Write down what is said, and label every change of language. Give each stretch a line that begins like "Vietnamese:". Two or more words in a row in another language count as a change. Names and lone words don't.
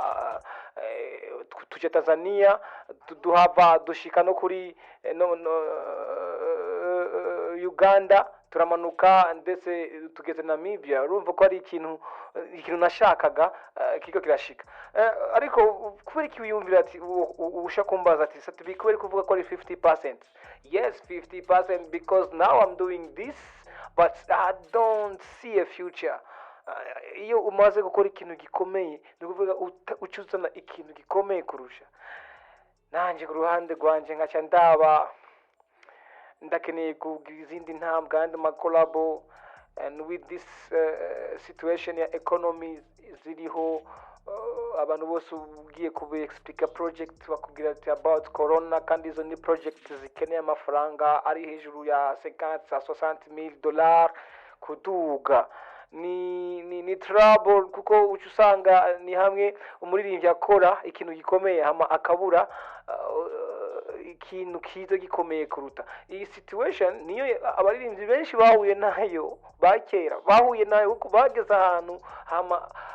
Rundi: tuje Tanzania duhava dushika no kuri Uganda turamanuka ndetse tugeze Namibia urumva ko ari ikintu nashakaga kiko kirashika ariko kubera iki wiyumvira ati usha kumbaza ati sati kubera kuvuga ko ari
English: 50% yes 50% because now I'm doing this but I don't see a future
Rundi: iyo umaze gukora ikintu gikomeye ni kuvuga ucuzana ikintu gikomeye kurusha nanje ku ruhande rwanje nkaca ndaba ndakeneye kugira izindi ntambwe kandi amakolabo
English: and with this situation
Rundi: ya economy ziriho abantu bose ugiye kubi explica project bakubwira ati
English: about corona
Rundi: kandi izo ni project zikeneye amafaranga ari hejuru ya 50-60 kuduga ni trouble kuko usanga ni hamwe umuririmbyi akora ikintu gikomeye hama akabura ikintu kiza gikomeye kuruta iyi situation niyo abaririmbyi benshi bahuye nayo bakera bahuye nayo kuko bageze ahantu hama